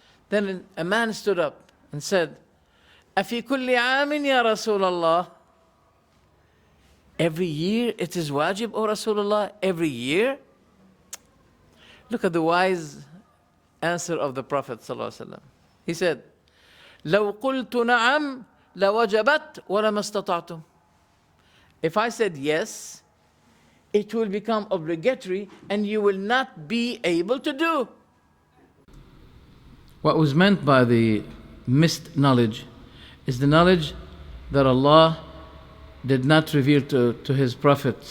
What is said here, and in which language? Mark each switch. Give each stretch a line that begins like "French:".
Arabic: Then a man stood up and said, "Afi kulli aamin ya Rasulullah?"
English: Every year it is wajib, O Rasulullah? Every year? Look at the wise answer of the Prophet ﷺ. He said,
Arabic: لو قلت نعم لوجبت ولما استطعتم.
English: If I said yes, it will become obligatory and you will not be able to do. What was meant by the missed knowledge is the knowledge that Allah did not reveal to His Prophet.